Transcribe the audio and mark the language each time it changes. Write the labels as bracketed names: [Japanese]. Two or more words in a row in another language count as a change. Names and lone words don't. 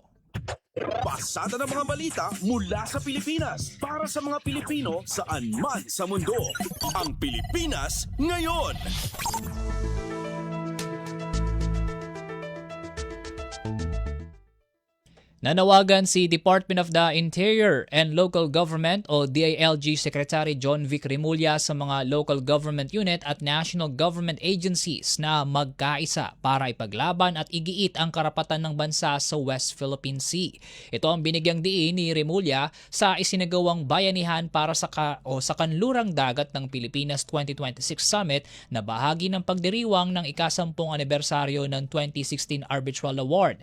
[Filipino] Pasada ng mga balita mula sa Pilipinas para sa mga Pilipino saan man sa mundo. Ang Pilipinas ngayon. Nanawagan si Department of the Interior and Local Government o DILG Secretary John Vic Remulla sa mga [English] local government unit [Filipino] at [English] national government agencies [Filipino] na magkaisa para ipaglaban at igiit ang karapatan ng bansa sa West Philippine Sea. Ito ang binigyang diin ni Remulla sa isinagawang bayanihan para sa Kanlurang Dagat ng Pilipinas 2026 Summit na bahagi ng pagdiriwang ng ika-10 anibersaryo ng 2016 Arbitral Award.